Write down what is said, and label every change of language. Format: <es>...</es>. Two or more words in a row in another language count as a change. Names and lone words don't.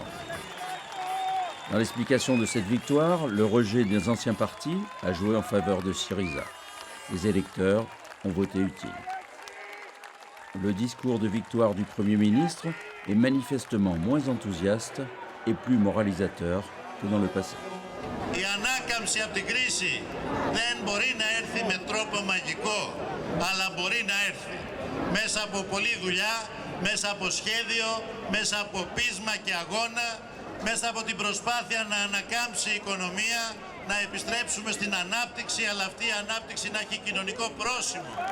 <fr>Dans l'explication de cette victoire, le rejet des anciens partis a joué en faveur de Syriza. Les électeurs ont voté utile. Le discours de victoire du Premier ministre est manifestement moins enthousiaste et plus moralisateur que dans le passé.</fr> <el>Η ανάκαμψη από την κρίση δεν μπορεί να έρθει με τρόπο μαγικό, αλλά μπορεί να έρθει μέσα από πολλή δουλειά, μέσα από σχέδιο, μέσα από πείσμα και αγώνα, μέσα από την προσπάθεια να ανακάμψει η οικονομία, να επιστρέψουμε στην ανάπτυξη, αλλά αυτή η ανάπτυξη να έχει κοινωνικό πρόσημο.</el>